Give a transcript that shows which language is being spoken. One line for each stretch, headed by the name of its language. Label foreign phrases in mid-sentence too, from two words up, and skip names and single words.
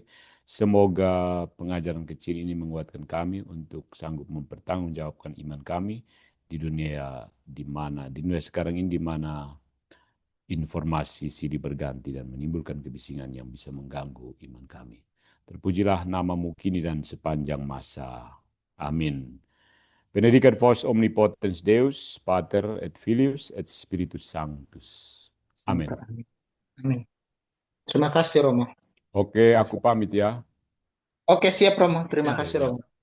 Indonesian: Semoga pengajaran kecil ini menguatkan kami untuk sanggup mempertanggungjawabkan iman kami di dunia sekarang ini di mana informasi silih berganti dan menimbulkan kebisingan yang bisa mengganggu iman kami. Terpujilah namamu kini dan sepanjang masa. Amin.
Latin: Benedicat vos omnipotens Deus, Pater et Filius et Spiritus Sanctus.
Indonesian: Amin. Amin. Terima kasih, Romo. Oke, aku pamit ya. Oke, siap, Romo. Terima Ya, kasih, ya. Romo.